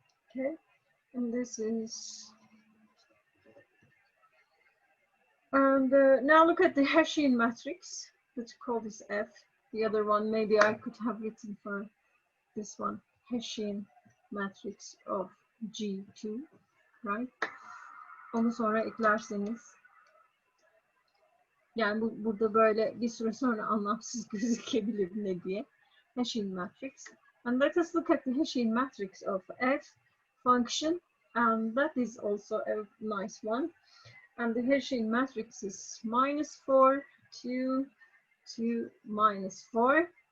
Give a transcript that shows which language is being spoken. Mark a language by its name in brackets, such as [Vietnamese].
[English] Okay, and this is, and now look at the Hessian matrix. Let's call this F. The other one, maybe I could have written for this one, Hessian matrix of G2, right? [Turkish] Onu sonra eklerseniz. Yani burada böyle bir süre sonra anlamsız gözükebilir ne diye. [English] Hessian matrix. And let us look at the Hessian matrix of F function, and that is also a nice one. And the Hessian matrix is -4, 2, 2, -4.